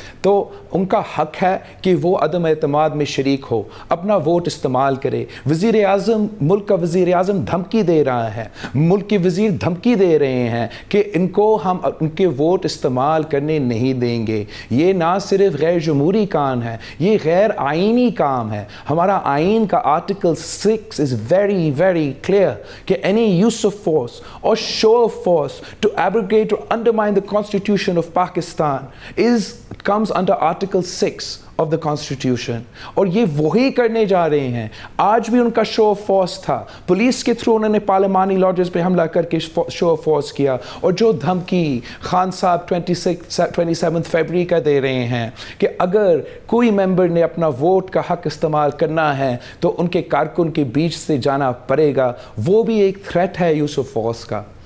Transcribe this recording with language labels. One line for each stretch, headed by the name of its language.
Urdu: تو ان کا حق ہے کہ وہ عدم اعتماد میں شریک ہو، اپنا ووٹ استعمال کرے۔ وزیر اعظم، ملک کا وزیر اعظم دھمکی دے رہا ہے، ملک کے وزیر دھمکی دے رہے ہیں کہ ان کو ہم ان کے ووٹ استعمال کرنے نہیں دیں گے۔ یہ نہ صرف غیر جمہوری کان ہے، یہ غیر آئینی آئینی کام ہے. ہمارا آئین کا article 6
English: is very very clear
Urdu: کہ
English: any use of force or show of force to abrogate or undermine the Constitution of Pakistan comes under Article 6 of the Constitution.
Urdu: اور یہ وہی کرنے جا رہے ہیں. آج بھی ان کا شو آف فورس تھا, پولیس کے تھرو انہوں نے پارلیمانی لاڈجز پہ حملہ کر کے شو آف فورس کیا. اور جو دھمکی خان صاحب 27 فیبری کا دے رہے ہیں کہ اگر کوئی ممبر نے اپنا ووٹ کا حق استعمال کرنا ہے تو ان کے کارکن کے بیچ سے جانا پڑے گا, وہ بھی ایک تھریٹ ہے یوز آف فورس کا.